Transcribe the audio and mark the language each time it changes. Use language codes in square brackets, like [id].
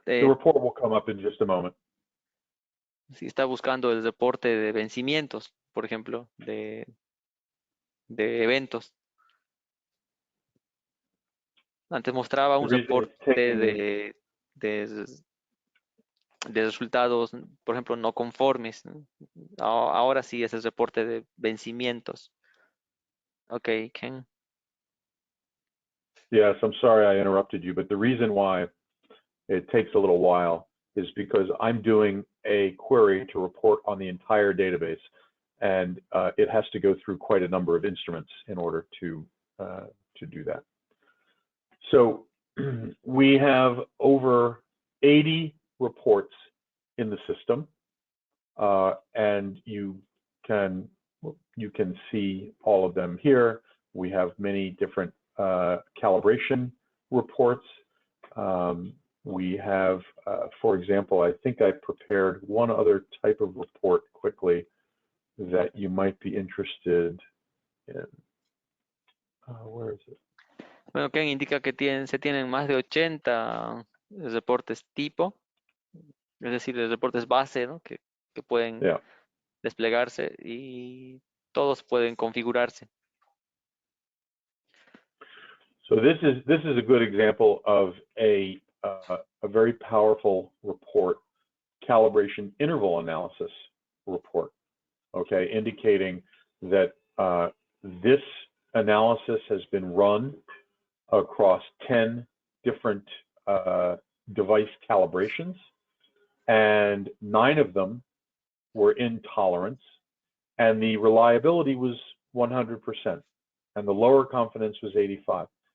[en] The report will come up in just a moment. [es] si está buscando el reporte de vencimientos, por ejemplo, de eventos. Antes mostraba un reporte de resultados, por ejemplo, no conformes. Ahora sí es el reporte de vencimientos. Okay, Ken. [en] Yes, I'm sorry I interrupted you, but the reason why it takes a little while is because I'm doing a query to report on the entire database, and it has to go through quite a number of instruments in order to do that. So we have over 80 reports in the system, and you can see all of them here. We have many different calibration reports. We have, for example, I think I prepared one other type of report quickly that you might be interested in. Where is it? [es] Bueno, Ken indica que se tienen más de 80 reportes tipo, es decir, reportes base, ¿no? que pueden desplegarse y todos pueden configurarse. [en] So this is a good example of a very powerful report, calibration interval analysis report. Okay, indicating that this analysis has been run across 10 different device calibrations, and 9 of them were in tolerance, and the reliability was 100%, and the lower confidence was 85.